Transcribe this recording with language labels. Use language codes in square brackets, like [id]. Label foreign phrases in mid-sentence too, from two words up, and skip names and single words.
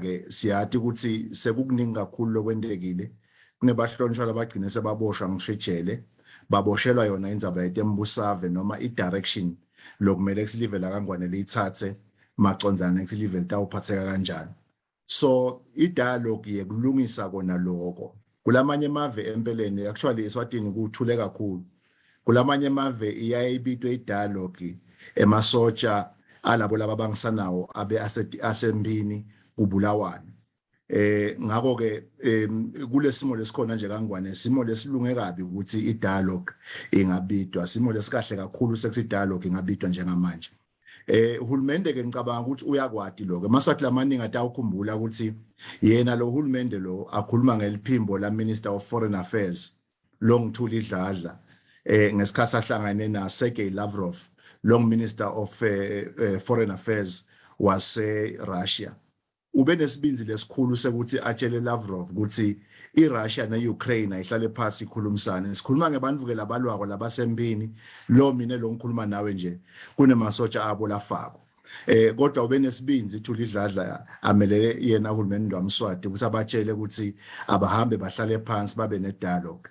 [ss] ke siyati ukuthi sekukuningi kakhulu lokwendekile kunebahlonishwa labagcine sebaboshwa ngishejele baboshelwa yona indzaba yetembusave noma i-direction lokumele kusilive la kangwane liyithathe macondzana kusilive litawuphatheka kanjani so i-dialogue yekulungisa kona lokho kulamanye amave empeleni actually eSwatini kuthule kakhulu kulamanye amave iyayibitwe i-dialogue emasotsha alabo laba bangisanawo abe asembini kubulawane. Ngakho ke kulesimo lesikhona nje kangwane simo lesilunge kabi ukuthi i-dialogue ingabidwa, simo lesikahle kakhulu sekuthi i-dialogue ingabidwa njengamanje. Uhulumende ke ngicabanga ukuthi uyakwati lokho emaswathi lamaningi atawukhumbula ukuthi yena lo hulumende lo akhuluma ngeliphimbo la [en] Minister of Foreign Affairs [ss] lo ngithuli Dladla ngesikhathi ahlangane na Sergey Lavrov long [en] Minister of Foreign Affairs [ss] wase Russia. Ube nesibinzi lesikhulu sekuthi atshele Lavrov ukuthi iRussia neUkraine ayihlale phansi ikhulumisane. Sikhuluma ngebantu ke labalwako labasembini lo mina lo ngikhuluma nawe nje kunemasotsha abo lafako. Kodwa ube nesibinzi Thuli Dladla amelele yena uhulumeni lwaMswati ukuthi abatshele ukuthi abahambe bahlale phansi babe ne-dialogue.